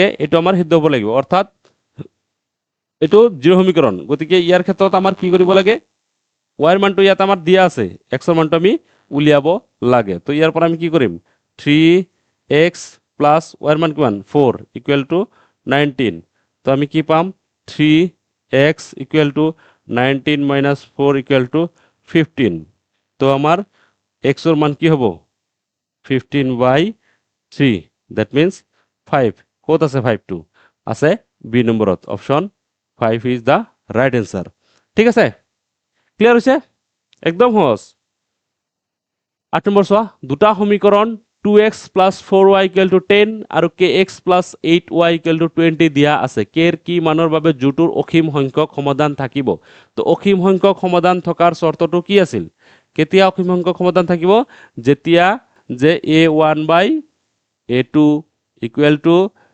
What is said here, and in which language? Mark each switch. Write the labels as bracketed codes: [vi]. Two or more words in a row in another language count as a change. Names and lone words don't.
[as] এটো আমাৰ সিদ্ধ হ'ব লাগিব অৰ্থাৎ এটো জিৰ' সমীকৰণ গতিকে ইয়াৰ ক্ষেত্ৰত আমাৰ কি কৰিব লাগে y ৰ মানটো ইয়াত আমাৰ দিয়া আছে x ৰ মানটো আমি উলিয়াব লাগে তো ইয়াৰ পৰা আমি কি কৰিম 3x + y ৰ মান কিমান 4 = 19 তো আমি কি পাম 3x = 19 - 4 = 15 তো আমাৰ x ৰ মান কি হ'ব 15/3 [en] that means [as] 5 কত আছে 5 টো আছে বি নম্বৰত [en] option 5 is the right answer [as] ঠিক আছে ক্লিয়াৰ হৈছে একদম সহজ 8 নম্বৰ চোৱা দুটা সমীকৰণ 2x + 4y = 10 আৰু kx + 8y = 20 দিয়া আছে k ৰ কি মানৰ বাবে জোটোৰ অসীম সংখ্যক সমাধান থাকিব তো অসীম সংখ্যক সমাধান থকাৰ শৰ্তটো কি আছিল কেতিয়া অসীম সংখ্যক সমাধান থাকিব যেতিয়া যে a1/a2 =